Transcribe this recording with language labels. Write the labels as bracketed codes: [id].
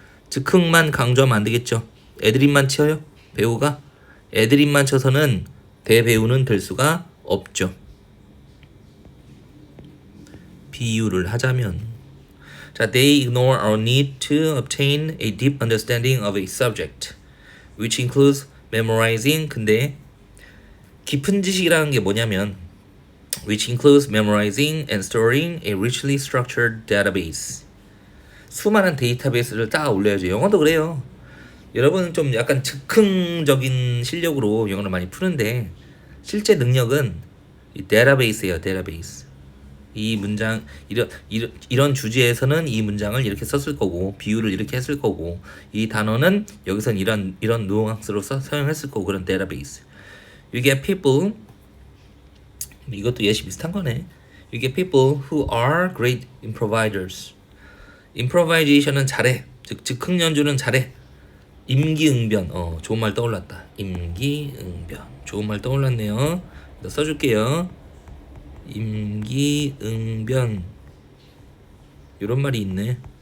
[ko] 즉흥만 강조하면 안 되겠죠. 애드립만 쳐요. 배우가 애드립만 쳐서는 대배우는 될 수가 없죠. 비유를 하자면 자, [en] they ignore our need to obtain a deep understanding of a subject, which includes memorizing. [ko] 근데 깊은 지식이라는 게 뭐냐면 [en] which includes memorizing and storing a richly structured database. [ko] 수많은 데이터베이스를 딱 올려야죠. 영어도 그래요. 여러분은 좀 약간 즉흥적인 실력으로 영어를 많이 푸는데 실제 능력은 이 데이터베이스예요. 데이터베이스. 이 문장 이런 주제에서는 이 문장을 이렇게 썼을 거고 비유를 이렇게 했을 거고 이 단어는 여기선 이런 뉘앙스로 사용했을 거고 그런 데이터베이스. [en] You get people [ko] 이것도 예시 비슷한 거네. [en] You get people who are great improvisers. [ko] improvisation은 잘해. 즉 즉흥 연주는 잘해. 임기응변. 좋은 말 떠올랐다. 임기응변. 좋은 말 떠올랐네요. 써줄게요. 임기응변. 이런 말이 있네.